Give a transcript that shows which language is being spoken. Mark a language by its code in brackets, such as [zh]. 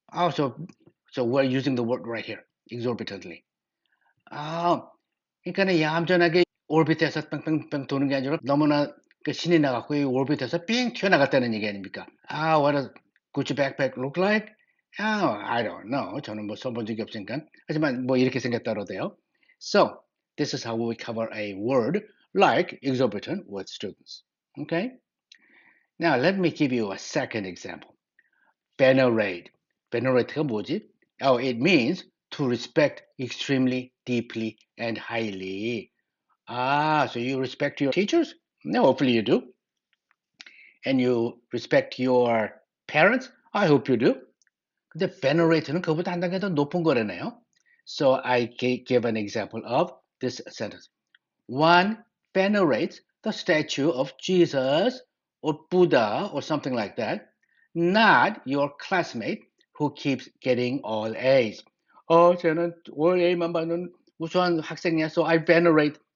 [en] So we're using the word right here, exorbitantly. [ko] 그러니까 얌전하게 오비트에서 뺑뺑뺑 도는 게 아니라 너무나 신이 나갖고 이 오비트에서 삥 튀어나갔다는 얘기 아닙니까? [en] What does Gucci backpack look like? I don't know. [ko] 저는 뭐 써본 적이 없으니까. 하지만 뭐 이렇게 생겼다고 돼요. [en] So, this is how we cover a word like exorbitant with students. Okay? Now, let me give you a second example. Venerate. [ko] Venerate가 뭐지? [en] It means to respect extremely, deeply, and highly. So you respect your teachers? No, hopefully you do. And you respect your parents? I hope you do. [ko] 근데 venerate는 그거보다 한 단계 더 높은 거라네요. [en] So I give an example of this sentence. One venerates the statue of Jesus or Buddha or something like that, not your classmate who keeps getting all A's. [ko] 쟤는 올 A만 받는 우수한 학생이야, [en] so I venerate.